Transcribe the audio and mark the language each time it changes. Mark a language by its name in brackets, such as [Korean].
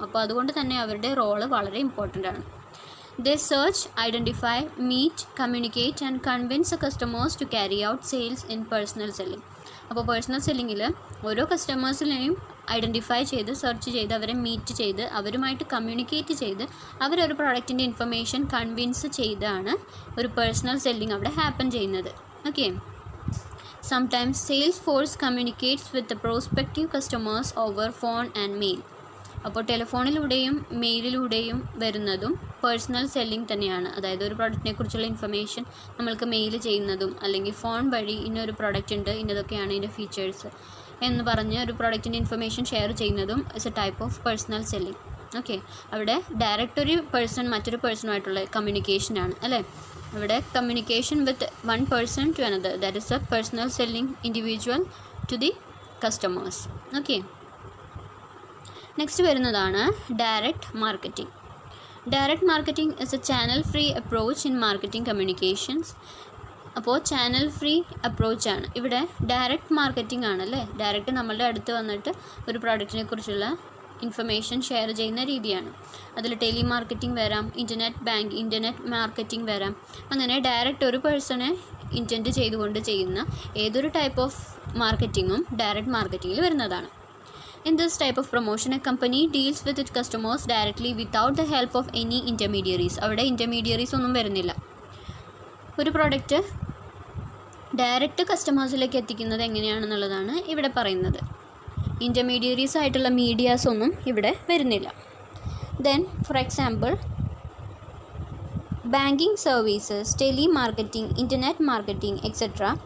[Malayalam] അപ്പോൾ അതുകൊണ്ട് തന്നെ അവരുടെ റോള് വളരെ ഇമ്പോർട്ടൻ്റ് ആണ്. [English] They search, identify, meet, communicate and convince customers to carry out sales in personal selling. [Malayalam] അപ്പോൾ പേഴ്സണൽ സെല്ലിങ്ങിൽ ഓരോ കസ്റ്റമേഴ്സിനെയും ഐഡൻറ്റിഫൈ ചെയ്ത് സെർച്ച് ചെയ്ത് അവരെ മീറ്റ് ചെയ്ത് അവരുമായിട്ട് കമ്മ്യൂണിക്കേറ്റ് ചെയ്ത് അവരൊരു പ്രൊഡക്റ്റിൻ്റെ ഇൻഫർമേഷൻ കൺവിൻസ് ചെയ്താണ് ഒരു പേഴ്സണൽ സെല്ലിംഗ് അവിടെ ഹാപ്പൻ ചെയ്യുന്നത്. [English] Okay, sometimes sales force communicates with the prospective customers over phone and mail. [Malayalam] അപ്പോൾ ടെലിഫോണിലൂടെയും മെയിലിലൂടെയും വരുന്നതും പേഴ്സണൽ സെല്ലിംഗ് തന്നെയാണ്. അതായത് ഒരു പ്രോഡക്റ്റിനെ കുറിച്ചുള്ള ഇൻഫർമേഷൻ നമ്മൾക്ക് മെയിൽ ചെയ്യുന്നതും അല്ലെങ്കിൽ ഫോൺ വഴി ഇന്നൊരു പ്രോഡക്റ്റ് ഉണ്ട്, ഇന്നതൊക്കെയാണ് ഇതിൻ്റെ ഫീച്ചേഴ്സ് എന്ന് പറഞ്ഞ് ഒരു പ്രോഡക്റ്റിൻ്റെ ഇൻഫർമേഷൻ ഷെയർ ചെയ്യുന്നതും [English] Is a type of personal selling. [Malayalam] Okay, അവിടെ ഡയറക്റ്റ് ഒരു പേഴ്സൺ മറ്റൊരു പേഴ്സണുമായിട്ടുള്ള കമ്മ്യൂണിക്കേഷനാണ് അല്ലേ. [English] ഇവിടെ communication with one person to another, that is a personal selling individual to the customers. [Malayalam] Okay, next വരുന്നതാണ് direct marketing. [English] Direct marketing is a channel free approach in marketing communications. [Malayalam] അപ്പോൾ channel free അപ്രോച്ചാണ് ഇവിടെ direct marketing ആണല്ലേ. Direct നമ്മളുടെ അടുത്ത് വന്നിട്ട് ഒരു പ്രോഡക്റ്റിനെ കുറിച്ചുള്ള information share ചെയ്യുന്ന രീതിയാണ്. അതിൽ ടെലി മാർക്കറ്റിംഗ് വരാം, ഇൻ്റർനെറ്റ് മാർക്കറ്റിംഗ് വരാം. അങ്ങനെ ഡയറക്റ്റ് ഒരു പേഴ്സണെ ഇൻറ്റൻറ്റ് ചെയ്തുകൊണ്ട് ചെയ്യുന്ന ഏതൊരു ടൈപ്പ് ഓഫ് മാർക്കറ്റിങ്ങും ഡയറക്റ്റ് മാർക്കറ്റിങ്ങിൽ വരുന്നതാണ്. [English] In this type of promotion, a company deals with its customers directly without the help of any intermediaries. [Malayalam] അവിടെ ഇൻ്റർമീഡിയറീസ് ഒന്നും വരുന്നില്ല. ഒരു പ്രോഡക്റ്റ് ഡയറക്റ്റ് കസ്റ്റമേഴ്സിലേക്ക് എത്തിക്കുന്നത് എങ്ങനെയാണെന്നുള്ളതാണ് ഇവിടെ പറയുന്നത്. ഇൻ്റർമീഡിയറീസ് ആയിട്ടുള്ള മീഡിയാസ് ഒന്നും ഇവിടെ വരുന്നില്ല. Then for example banking services, tele marketing, internet marketing etcetera.